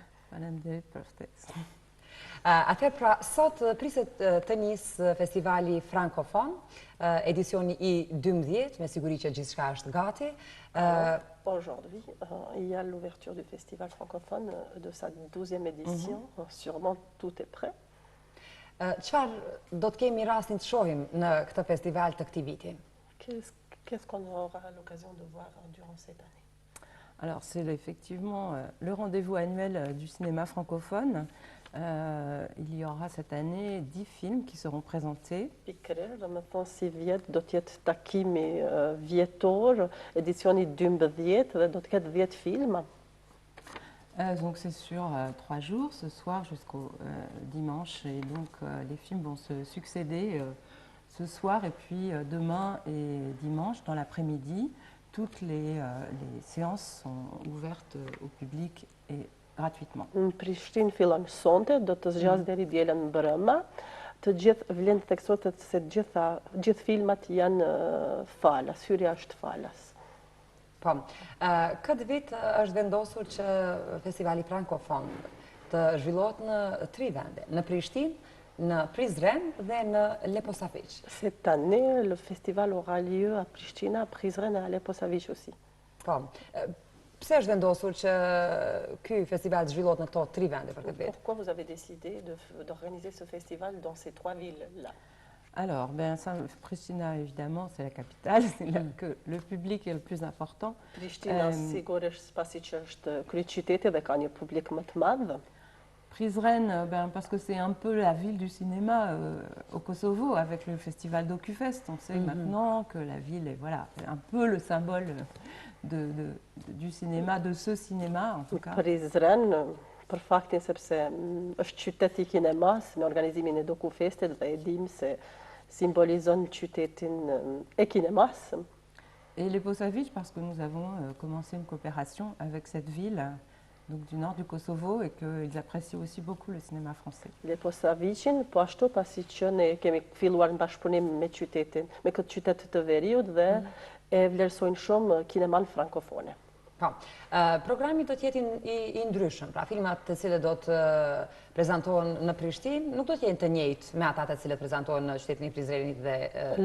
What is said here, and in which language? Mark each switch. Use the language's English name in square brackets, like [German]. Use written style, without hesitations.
[Albanian] Faleminderit për ftesën. Atëherë pra, sot priset të njësë festivali Frankofon, edicioni i 12, me siguri që gjithçka është gati. [French] Aujourd'hui, il y a l'ouverture du Festival francophone de sa 12e édition. Sûrement tout est prêt. [Albanian] Çfarë do të kemi rastin të shohim në këtë festival të këtij viti? [French] Qu'est-ce qu'on aura l'occasion de voir durant cette année? Alors, c'est effectivement le rendez-vous annuel du cinéma francophone. Il y aura cette année 10 films qui seront présentés. Domethënë si vjet do të jetë takimi vjetor, edicioni 12 dhe do të ketë 10 filma. Donc c'est sur 3 jours, ce soir jusqu'au dimanche, et donc les films vont se succéder ce soir et puis demain et dimanche dans l'après-midi. Toutes les séances sont ouvertes au public et gratuitement. [Albanian] Në Prishtinë fillon sonte, do të zgjas deri dielën mbrëmë. Të gjithë vlen të theksohet se gjithë filmat janë falas, hyrja është falas. Po, këtë vit është vendosur që festivali Frankofon të zhvillohet në 3 vende, në Prishtinë, në Prizren dhe në Leposavić. [French] Cette année, le festival aura lieu à Prishtina, à Prizren et à Leposavić aussi. [Albanian] Po, pse është vendosur që ky festival të zhvillohet në këto 3 vende për këtë vit? [French] Pourquoi vous avez décidé d'organiser ce festival dans ces 3 villes-là? Alors, Pristina, évidemment, c'est la capitale, c'est là que le public est le plus important. [Albanian] Prishtina, sigurisht, pasi që është kryeqyteti dhe ka një publik më të madh. [French] Prizren, parce que c'est un peu la ville du cinéma au Kosovo, avec le festival d'Okufest. On sait maintenant que la ville est voilà, un peu le symbole du cinéma, de ce cinéma en tout cas. [Albanian] Prizren, për faktin sepse është qyteti i kinemas, me organizimin e Dokufestit dhe e dim se symbolizon qytetin e kinemas. [French] Et Leposavić, parce que nous avons commencé une coopération avec cette ville, donc du nord du Kosovo, et qu'ils apprécient aussi beaucoup le cinéma français. [Albanian] Leposavićin, po ashtu pasi që ne kemi filluar në bashkëpunim me këtë qytet të veriut dhe e vlerësojnë shumë kineman frankofone. Po, programi do të jetë i ndryshëm, pra filmat të cilët do të prezantohen në Prishtinë nuk do të jenë të njëjtë me ata të cilët prezantohen në qytetin e Prizrenit dhe të